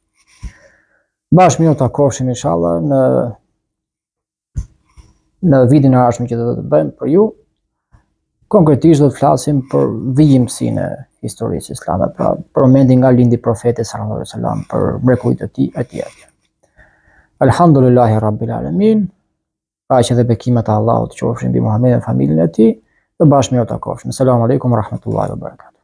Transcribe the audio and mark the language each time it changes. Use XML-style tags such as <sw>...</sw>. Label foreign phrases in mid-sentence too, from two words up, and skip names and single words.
<sq>Bashkë mirë takofshim inshallah në videon e ardhshëm që do të bëjmë për ju. Konkretisht do të flasim për vijimsinë e historisë islame, pra për momentin nga lindi profeti</sq> <ar>صلى الله عليه وسلم,</ar> <sq>për mrekullitë e tij etj.</sq> <ar>الحمد لله رب العالمين.</ar> <sq>Paqja dhe bekimet e Allahut qofshin mbi Muhamedit dhe familjen e tij. Dhe bashkë mirë takofshim.</sq> <ar>السلام عليكم ورحمة الله وبركاته.</ar>